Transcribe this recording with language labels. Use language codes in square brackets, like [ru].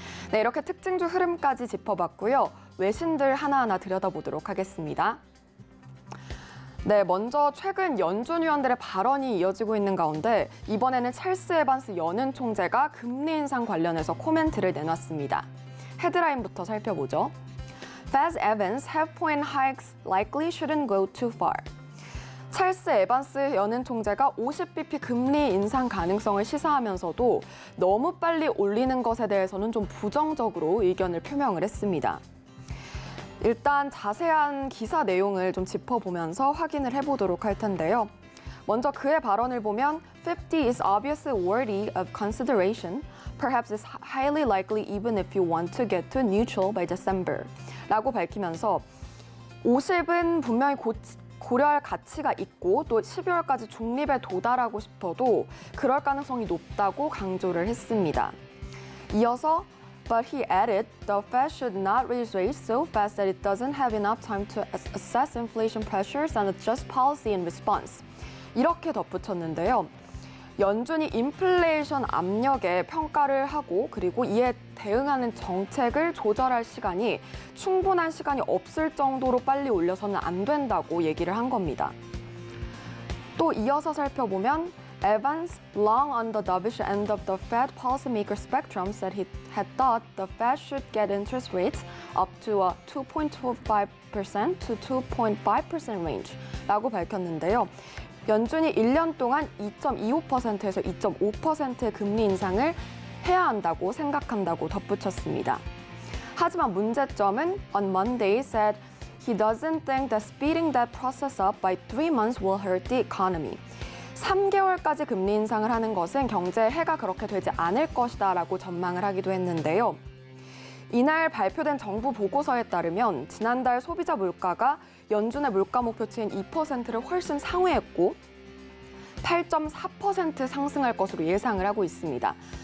[ko] 네, 이렇게 특징주 흐름까지 짚어봤고요. 외신들 하나하나 들여다보도록 하겠습니다. 네, 먼저 최근 연준 위원들의 발언이 이어지고 있는 가운데 이번에는 찰스 에반스 연은 총재가 금리 인상 관련해서 코멘트를 내놨습니다. 헤드라인부터 살펴보죠. [en] Fed Evans have point hikes likely shouldn't go too far. [ko] 찰스 에반스 연은 총재가 50bp 금리 인상 가능성을 시사하면서도 너무 빨리 올리는 것에 대해서는 좀 부정적으로 의견을 표명을 했습니다. 일단 자세한 기사 내용을 좀 짚어보면서 확인을 해보도록 할 텐데요. 먼저 그의 발언을 보면 [en] 50 is obviously worthy of consideration. Perhaps it's highly likely even if you want to get to neutral by December. [ko] 라고 밝히면서 50은 분명히 고려할 가치가 있고 또 12월까지 중립에 도달하고 싶어도 그럴 가능성이 높다고 강조를 했습니다. 이어서 [en] But he added, the Fed should not raise rates so fast that it doesn't have enough time to assess inflation pressures and adjust policy in response. [ko] 이렇게 덧붙였는데요. 연준이 인플레이션 압력에 평가를 하고 그리고 이에 대응하는 정책을 조절할 시간이 충분한 시간이 없을 정도로 빨리 올려서는 안 된다고 얘기를 한 겁니다. 또 이어서 살펴보면 [en] Evans, long on the dovish end of the Fed policymaker spectrum, said he had thought the Fed should get interest rates up to a 2.25% to 2.5% range [ko] 라고 밝혔는데요. 연준이 1년 동안 2.25%에서 2.5%의 금리 인상을 해야 한다고 생각한다고 덧붙였습니다. 하지만 문제점은 [en] on Monday said he doesn't think that speeding that process up by 3 months will hurt the economy. [ko] 3개월까지 금리 인상을 하는 것은 경제에 해가 그렇게 되지 않을 것이다 라고 전망을 하기도 했는데요. 이날 발표된 정부 보고서에 따르면 지난달 소비자 물가가 연준의 물가 목표치인 2%를 훨씬 상회했고 8.4% 상승할 것으로 예상을 하고 있습니다.